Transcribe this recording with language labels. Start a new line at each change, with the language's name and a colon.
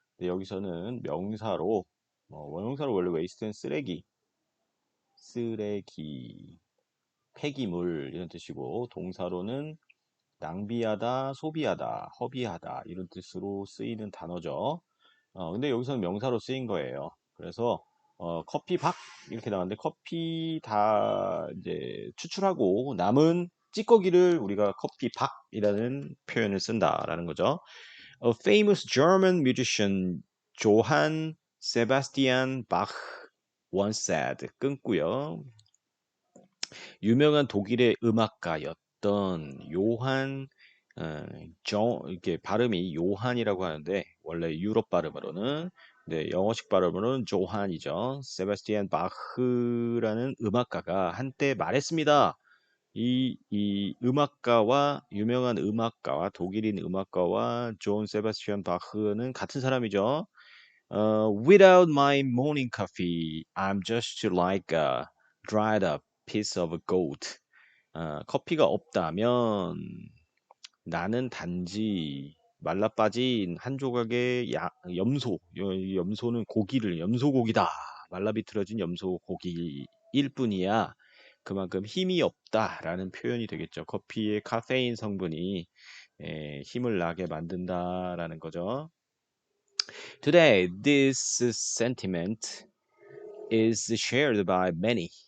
Korean: 근데 여기서는 명사로, 원형사로 원래 웨이스트는 쓰레기, 쓰레기, 폐기물 이런 뜻이고 동사로는 낭비하다, 소비하다, 허비하다 이런 뜻으로 쓰이는 단어죠. 근데 여기서는 명사로 쓰인 거예요. 그래서 커피 박 이렇게 나왔는데 커피 다 이제 추출하고 남은 찌꺼기를 우리가 커피 박이라는 표현을 쓴다라는 거죠.
English: A famous German musician Johann Sebastian Bach once said
Korean: 끊고요. 유명한 독일의 음악가였던 요한 이렇게 발음이 요한이라고 하는데 원래 유럽 발음으로는 네, 영어식 발음으로는 조한이죠. 세바스티안 바흐라는 음악가가 한때 말했습니다. 이 음악가와 유명한 음악가와 독일인 음악가와 존 세바스티안 바흐는 같은 사람이죠.
English: Without my morning coffee, I'm just like a dried up piece of goat.
Korean: 커피가 없다면 나는 단지 말라빠진 한 조각의 염소, 염소는 고기를, 염소고기다. 말라비틀어진 염소고기일 뿐이야. 그만큼 힘이 없다라는 표현이 되겠죠. 커피의 카페인 성분이 힘을 나게 만든다라는 거죠.
English: Today, this sentiment is shared by many.